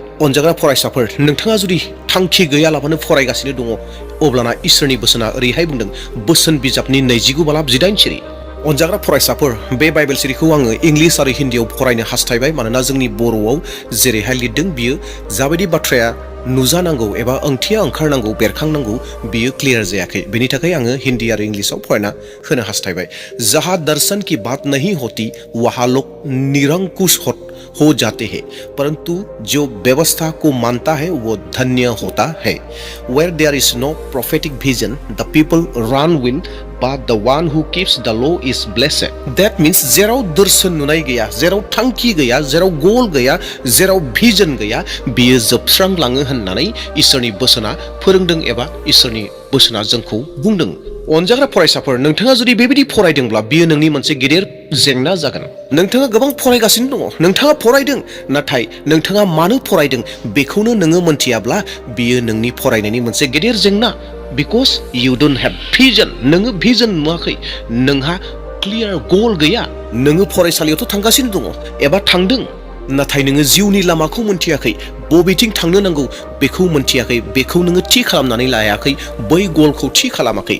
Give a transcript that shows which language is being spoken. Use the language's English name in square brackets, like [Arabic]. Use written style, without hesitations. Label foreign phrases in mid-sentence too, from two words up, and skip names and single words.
[Bodo] अनजाग्रा फरायसाफोर, नोंथाङा जुदि थांखि गैयालाबानो फरायगासिनो दङ, अब्लाना इसोरनि बोसोना ओरैहाय बुंदों, बोसोन बिजाबनि 29:18। अनजाग्रा फरायसाफोर, बे बाइबेल सिरिखौ आङो इंलिस आरो हिन्दीआव फरायनो हास्थायबाय, मानोना जोंनि बर'आव जेरैहाय लिरदों बियो जाबायदि बाथ्राया नुजानांगौ एबा ओंथिया ओंखारनांगौ, बेरखांनांगौ, बियो क्लियार जायाखै। बेनि थाखाय आङो हिन्दी आरो इंलिसाव फरायना होनो हास्थायबाय। [Hindi] जहाँ दर्शन की बात नहीं होती वहाँ लोग निरंकुश हो जाते हैं, परंतु जो व्यवस्था को मानता है वो धन्य होता है। [English] Where there is no prophetic vision, the people run wind, but the one who keeps the law is blessed. That means [Bodo] जेराव दर्शन नुनाय गैया, जेराव थांखि गैया, जेराव गोल गैया, जेराव भिजन गैया, बियो जोबस्रांलाङो होननानै इसोरनि बोसोना फोरोंदों एबा इसोरनि बोसोना जोंखौ बुंदों। अनजाग्रा फरायसाफोर, नोंथाङा जुदि बेबायदि फरायदोंब्ला बियो नोंनि मोनसे गिदिर जेंना जागोन। नोंथाङा गोबां फरायगासिनो दङ, नोंथाङा फरायदों, नाथाय नोंथाङा मानो फरायदों बेखौनो नोङो मोनथियाब्ला बियो नोंनि फरायनायनि मोनसे गिदिर जेंना। [English] because you don't have vision, [Bodo] नोङो भिजन नुवाखै, नोंहा क्लियार गोल गैया। नोङो फरायसालियावथ' थांगासिनो दङ एबा थांदों, नाथाय नोङो जिउनि लामाखौ मोनथियाखै, बबेथिं थांनो नांगौ बेखौ मोनथियाखै, बेखौ नोङो थि खालामनानै लायाखै, बै गलखौ थि खालामाखै।